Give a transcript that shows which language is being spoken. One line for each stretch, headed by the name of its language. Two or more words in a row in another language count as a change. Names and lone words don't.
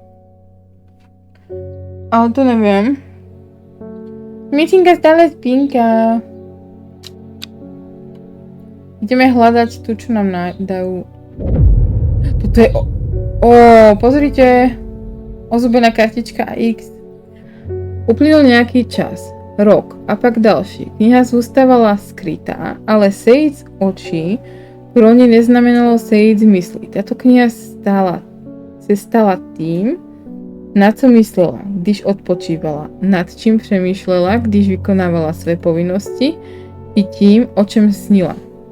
Slovak: Ale to neviem. Myšinka stále spínka. Ideme hľadať tu, čo nám dajú. Toto je... pozrite. Ozubená kartička X. Uplynul nejaký čas.
Czech: Rok a pak další. Kniha zůstávala skrytá, ale sejít očí pro ní neznamenalo sejít z mysli. Tato kniha se stala tým, na co myslela, když odpočívala, nad čím přemýšlela, když vykonávala své povinnosti, i tím, o čem snila.